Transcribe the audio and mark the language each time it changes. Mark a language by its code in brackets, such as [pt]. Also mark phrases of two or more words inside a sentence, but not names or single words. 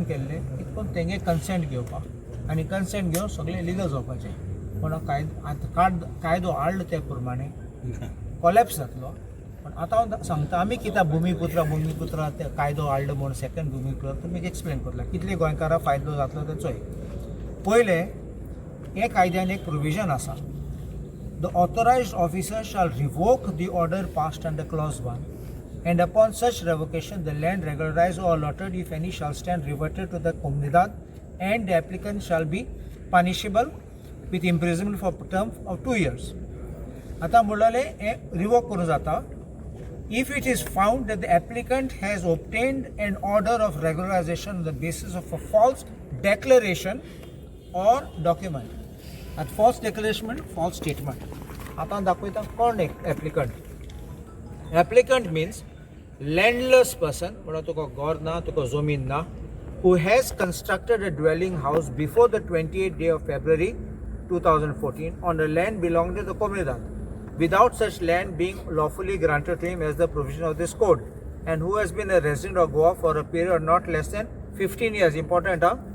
[kok] केल्लें की पूण तेंगे कन्सेंट घेवपाक आनी कन्सेंट घेवन सगळें लिगल जावपाचें म्हणून कायदो हाडलो ते प्रमाणे कोलॅप्स जातलो पण आतां हांव सांगता आमी कित्याक भुमिपुत्र ते कायदो हाडलो म्हूण सेकंड भुमिपुत्र तुमी एक्सप्लेन करतले कितले गोंयकारांक फायदो जातलो तो चोय पयले हे कायद्यान एक प्रोविजन आसा [en] The authorized officer shall revoke the order passed under clause 1 and upon such revocation the land regularized or allotted if any shall stand reverted to the comunidad and the applicant shall be punishable with imprisonment for term of 2 years. [kok] आता म्हणले हे रिवोक करूं जाता [en] if it is found that the applicant has obtained an order of regularization on the basis of a false declaration or document. At false declaration, false statement. [kok] आता दाखवता कोण एक [en] applicant applicant means landless person [kok] म्हणून तुका घर ना तुका जमीन ना [en] who has constructed a dwelling house before the 28th day of February 2014 on the land belonging to the comunidad without such land being lawfully granted to him as the provision of this code and who has been a resident of Goa for a period not less than 15 years important